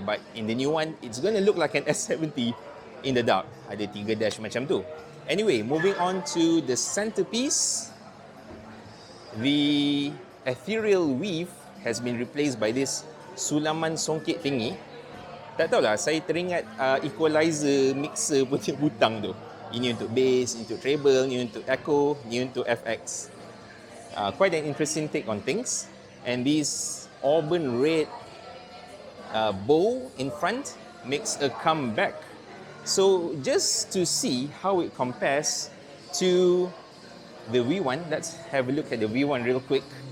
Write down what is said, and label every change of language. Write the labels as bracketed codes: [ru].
[en] But in the new one, it's going to look like an S70 in the dark. [ms] Ada 3 dash macam tu. [en] Anyway, moving on to the centerpiece. The ethereal weave has been replaced by this sulaman songket thingy. [ms] Tak tahulah, saya teringat equalizer mixer punya butang tu. Ini untuk bass, ini untuk treble, ini untuk echo, ini untuk FX. [en] Quite an interesting take on things. And this auburn red bow in front makes a comeback. So just to see how it compares to the V1, let's have a look at the V1 real quick.